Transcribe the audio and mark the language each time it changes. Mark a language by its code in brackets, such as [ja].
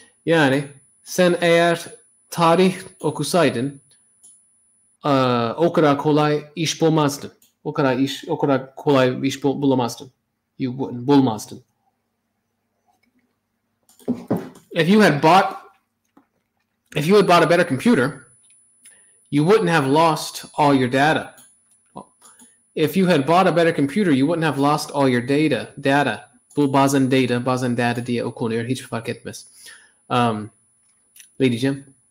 [tr] Yani sen eğer tarih okusaydın o kadar kolay iş bulmazdın. O kadar kolay iş bulamazdın. Bulmazdın. [en] If you had bought a better computer, you wouldn't have lost all your data. If you had bought a better computer, you wouldn't have lost all your data. [tr] Bu bazen data diye okunuyor. Hiç fark etmez. Ne diyeceğim?